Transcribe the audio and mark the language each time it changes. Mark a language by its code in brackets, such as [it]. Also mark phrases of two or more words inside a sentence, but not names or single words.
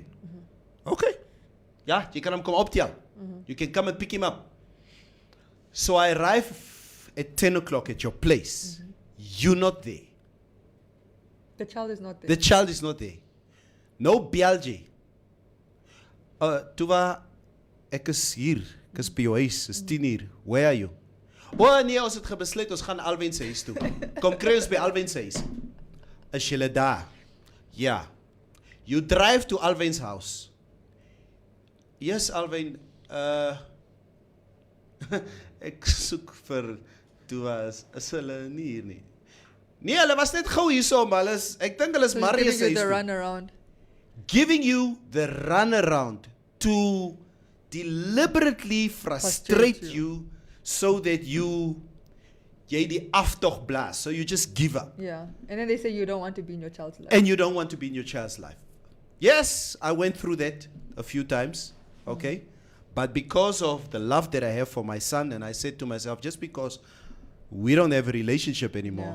[en] Okay. Yeah, you can come optel. You can come and pick him up. So I arrive at 10 o'clock at your place. You're not there. The child is not there. The child is not there. No BLG. [af] Tuva, ek is hier. Ek is by jou huis. Is 10 uur. [en] Where are you? [af] Oh nee, ons het gebesluit ons gaan Alwyn se huis toe. Kom kry ons by Alwyn se huis. Is julle daar? Ja. [en] You drive to Alwyn's house. Yes, [af] Alwyn. Ek soek vir Tuva. Is hulle nie hier nie? Nee, hulle was net gou hierso, maar hulle is, ek dink hulle is [en] So [af] Marie [en] he's [af] se [en] giving you [af] huis [en] the [af] toe. [en] run around. Giving you the runaround to deliberately frustrate Frustrate you so that [af] jy die aftog blaas, [en] so you just give up. Yeah. And then they say you don't want to be in your child's life. And you don't want to be in your child's life. Yes, I went through that a few times, okay? But because of the love that I have for my son, and I said to myself, just because we don't have a relationship anymore,